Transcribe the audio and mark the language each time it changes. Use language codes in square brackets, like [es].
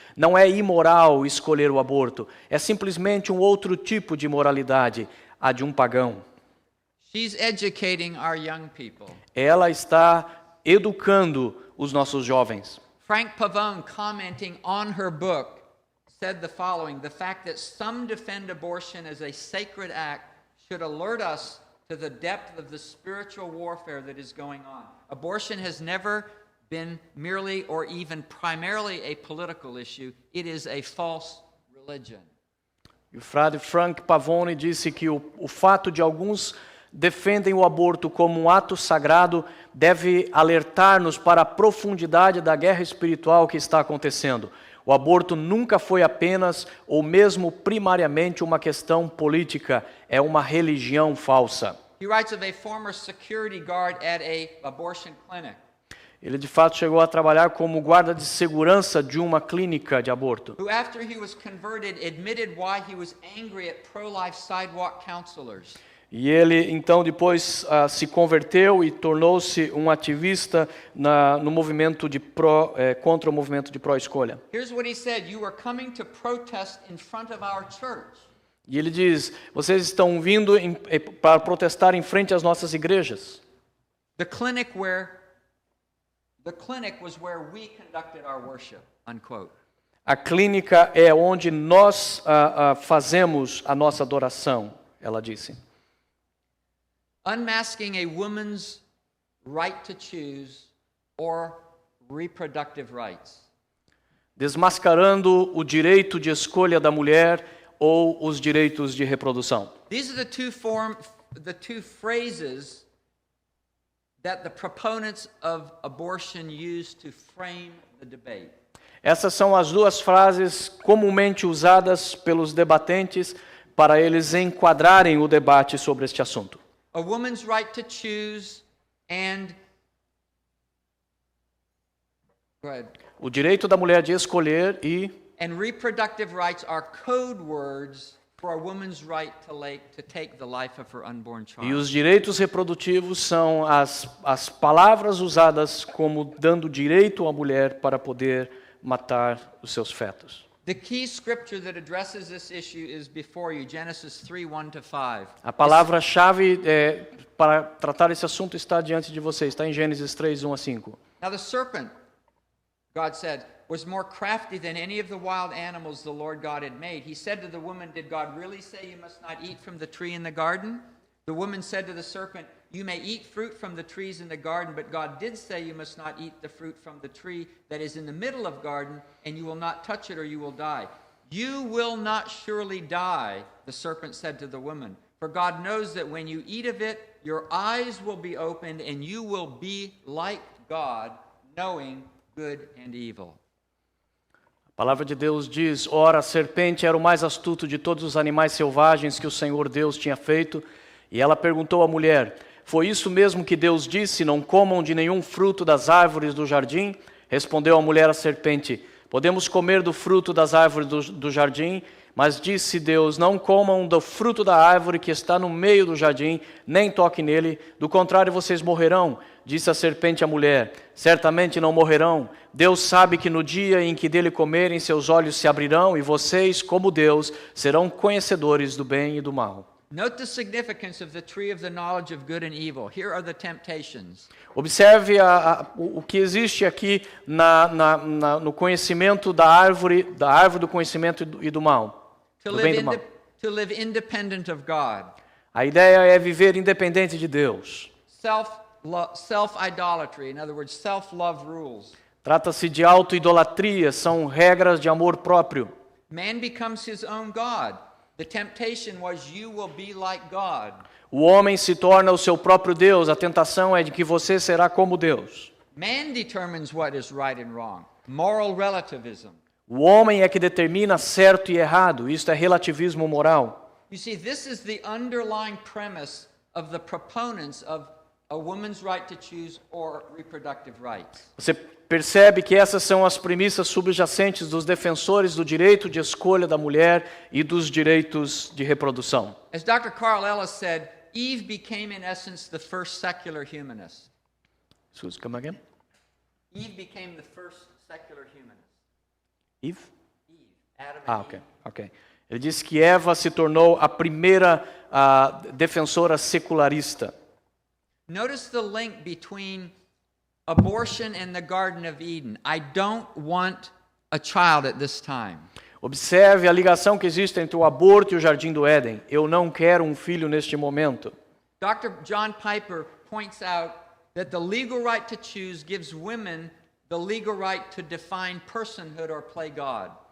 [pt] Não é imoral escolher o aborto, é simplesmente um outro tipo de moralidade, a de um pagão. [en] She's educating our young people. [pt] Ela está educando os nossos jovens. [en] Frank Pavone, commenting on her book, said the following: the fact that some defend abortion as a sacred act should alert us to the depth of the spiritual warfare that is going on. Abortion has never been merely or even primarily a political issue. It is a false religion. [pt] E o frade Frank Pavone disse que o fato de alguns defendem o aborto como um ato sagrado deve alertar-nos para a profundidade da guerra espiritual que está acontecendo. O aborto nunca foi apenas ou mesmo primariamente uma questão política, é uma religião falsa. [en] He writes of a former security guard at a abortion clinic. [pt] Ele de fato chegou a trabalhar como guarda de segurança de uma clínica de aborto. [en] Who, after he was converted, admitted why he was angry at pro-life sidewalk counselors. [pt] E ele, então, depois se converteu e tornou-se um ativista no movimento contra o movimento de pró-escolha. [en] Here's what he said: "You are coming to protest in front of our church." [pt] E ele diz: vocês estão vindo para protestar em frente às nossas igrejas. [en] The clinic was where we conducted our worship. Unquote. [pt] A clínica é onde nós fazemos a nossa adoração, ela disse. [en] Unmasking a woman's right to choose or reproductive rights. [pt] Desmascarando o direito de escolha da mulher ou os direitos de reprodução. [en] These are the two phrases that the proponents of abortion use to frame the debate. [pt] Essas são as duas frases comumente usadas pelos debatentes para eles enquadrarem o debate sobre este assunto. [en] A woman's right to choose and go ahead. [pt] O direito da mulher de escolher [en] And reproductive rights are code words for a woman's right to take the life of her unborn child. [pt] E os direitos reprodutivos são as palavras usadas como dando direito à mulher para poder matar os seus fetos. [en] The key scripture that addresses this issue is before you, Genesis 3:1-5. [pt] A palavra-chave para tratar esse assunto está diante de vocês, está em Gênesis 3:1-5. [en] Now the serpent, God said, was more crafty than any of the wild animals the Lord God had made. He said to the woman, "Did God really say you must not eat from the tree in the garden?" The woman said to the serpent, "You may eat fruit from the trees in the garden, but God did say you must not eat the fruit from the tree that is in the middle of the garden, and you will not touch it or you will die." "You will not surely die," the serpent said to the woman, "for God knows that when you eat of it, your eyes will be opened and you will be like God, knowing good and evil. [pt] A palavra de Deus diz: ora, a serpente era o mais astuto de todos os animais selvagens que o Senhor Deus tinha feito. E ela perguntou à mulher: foi isso mesmo que Deus disse, não comam de nenhum fruto das árvores do jardim? Respondeu a mulher à serpente: podemos comer do fruto das árvores do jardim, mas disse Deus: não comam do fruto da árvore que está no meio do jardim, nem toquem nele, do contrário vocês morrerão. Disse a serpente à mulher: certamente não morrerão. Deus sabe que no dia em que dele comerem, seus olhos se abrirão, e vocês, como Deus, serão conhecedores do bem e do mal. [en] Note the significance of the tree of the knowledge of good and evil. Here are the temptations. [pt] Observe o que existe aqui no conhecimento da árvore do conhecimento e do mal. [en] To [pt] Do bem e do mal. [en] live independent of God. [pt] A ideia é viver independente de Deus. [en] Self-idolatry, in other words, self-love rules. [pt] Trata-se de auto-idolatria, são regras de amor próprio. [en] Man becomes his own God. The temptation was you will be like God. [pt] O homem se torna o seu próprio Deus, a tentação é de que você será como Deus. [en] Man determines what is right and wrong. Moral relativism. [pt] O homem é que determina certo e errado, isto é relativismo moral. [en] You see, this is the underlying premise of the proponents of a woman's right to choose or reproductive rights. [pt] Você percebe que essas são as premissas subjacentes dos defensores do direito de escolha da mulher e dos direitos de reprodução. [en] As Dr. Carl Ellis said, Eve became in essence the first secular humanist. Excuse, come again? Eve became the first secular humanist. Eve? Eve, Adam and Ok, Eve. ok. [pt] Ele disse que Eva se tornou a primeira defensora secularista. [en] Notice the link between abortion and the Garden of Eden. I don't want a child at this time. [pt] Observe a ligação que existe entre o aborto e o Jardim do Éden. Eu não quero um filho neste momento. [en] Dr. John Piper points out that the legal right to choose gives women the legal right to define personhood or play God.